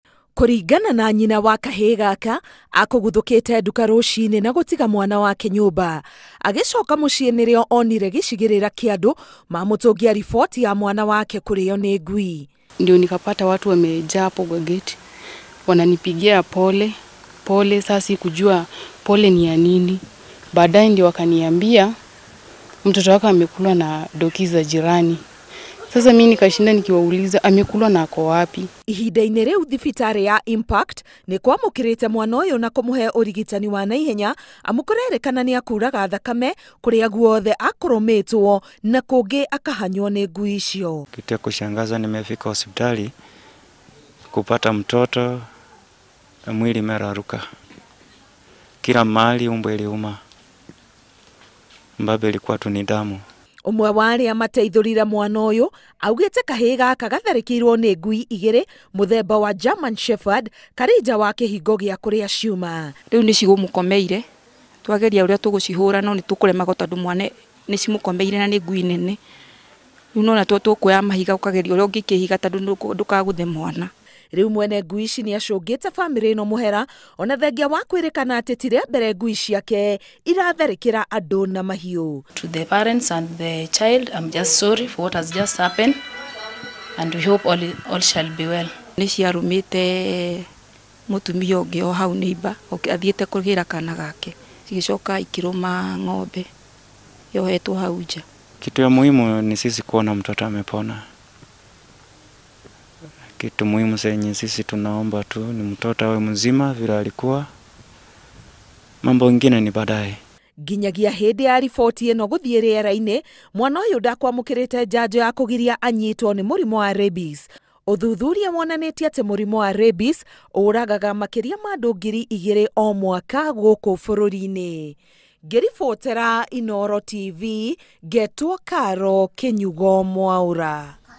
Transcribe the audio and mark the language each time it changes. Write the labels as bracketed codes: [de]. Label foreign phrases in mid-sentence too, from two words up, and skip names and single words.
[ki] Kũringana na nyina wa kahĩĩ gaka, akũguthũkĩte nduka rũcinĩ na gũtiga mwana wake nyũmba. Agĩcoka mũciĩ nĩrĩo onire gĩcigĩrĩra kĩa andũ mamũtũngia riboti ya mwana wake kũrĩo nĩ ngui. [sw] Ndio nikapata watu wamejaa hapo kwa gate. Wananipigia pole. Sasa sikujua pole ni ya nini. Baadaye ndio wakaniambia mtoto wake amekulwa na doki za jirani. Sasa mimi nikashinda nikiwauliza amekulwa na ako wapi. [ki] Ihinda-inĩ rĩu thibitarĩ ya Impact nĩ kwamũkĩrĩte mwana ũyũ na kũmũhe ũrigitani wa naihenya, amu kũrerĩkana nĩ akuraga thakame kũrĩa guothe akũrũmĩtwo na kũngĩ akahanywo nĩ ngui icio. [sw] Kitu ya kushangaza, nimefika hospitali kupata mtoto mwili imeraruka. Kila mahali umbo iliuma. Mbabe ilikuwa tu ni damu. [ki] Umwe wa arĩa mateithũrire mwana ũyũ augĩte kahĩĩ gaka gatharĩkĩirwo nĩ ngui igĩrĩ mũthemba wa German Shepherd karĩ nja wa kĩhingo gĩa kũrĩa ciuma. Rĩu nĩ cigũmũkomeire, twageria ũrĩa tũgũcihũra no nĩ tũkũremagwo tondũ mwana nĩ cimũkomeire na nĩ ngui nene. Rĩu no na tũkuoya mahiga ũkageria ũrĩa ũngĩkĩhiga tondũ ndũkagũthe mwana. Rĩu mwene ngui ici nĩ acũngĩte bamĩrĩ ĩno mũhera, ona thengia wa kwĩrĩkana atĩ ti rĩa mbere ngui ciake iratharĩkĩra andũ na mahiũ. [en] To the parents and the child, I'm just sorry for what has just happened, and we hope all shall be well. [ki] Nĩ ciarũmĩte mũtumia ũngĩ o hau neighbor athiĩte kũgĩra kana gake, cigĩcoka ikĩrũma ng'ombe yohetwo hau nja. [sw] Kitu ya muhimu ni sisi kuona mtoto amepona. Kitu muhimu senye sisi tunaomba tu ni mtoto awe mzima vile alikuwa. Mambo mengine ni baadaye. [ki] Nginyagia hĩndĩ ya riboti ĩno gũthiĩ rĩera-inĩ, mwana ũyũ ndakwamũkĩrĩte njanjo ya kũgiria anyitwo nĩ mũrimũ wa rabies. Ũthuthuria wonanĩtie atĩ mũrimũ wa rabies ũragaga makĩria ma andũ 2,000 o mwaka gũkũ bũrũri-inĩ. Ngĩribotera Inooro TV, Getwo Karo Kĩnyugo Mwaũra.